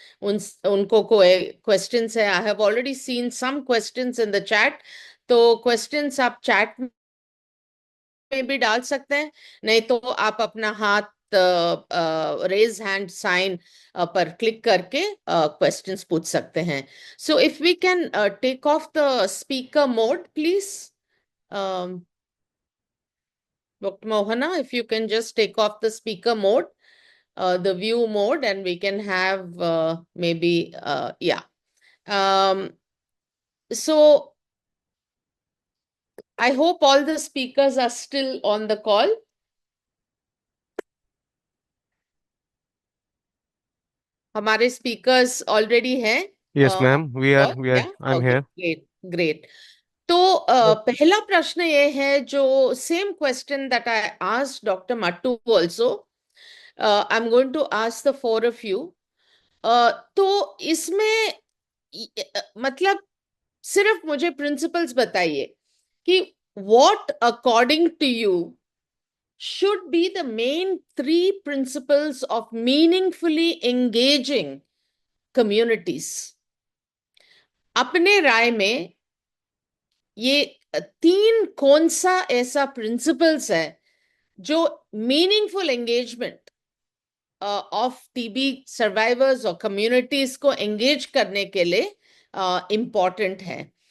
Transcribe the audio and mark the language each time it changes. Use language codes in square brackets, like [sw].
[hi] उनको कोई क्वेश्चंस है, [en] I have already seen some questions in the chat, [hi] तो क्वेश्चंस आप चैट में भी डाल सकते हैं, नहीं तो आप अपना हाथ रेज हैंड साइन पर क्लिक करके क्वेश्चंस पूछ सकते हैं। [en] So if we can take off the speaker mode please, Dr. Mohana, if you can just take off the speaker mode, the view mode, and we can have maybe yeah. So I hope all the speakers are still on the call. [hi] हमारे speakers already हैं [en] Yes, ma'am. [hi] क्या? [en] I'm Okay, here. great. [hi] तो पहला प्रश्न ये है जो [en] same question that I asked Dr. Mattu also. I'm going to ask the four of you. [hi] तो इसमें मतलब सिर्फ मुझे principles बताइए कि [en] what according to you should be the main three principles of meaningfully engaging communities. [hi] अपने राय में ये तीन कौन सा ऐसा प्रिंसिपल्स है जो meaningful engagement of TB survivors और कम्युनिटीज को एंगेज करने के लिए इम्पॉर्टेंट है.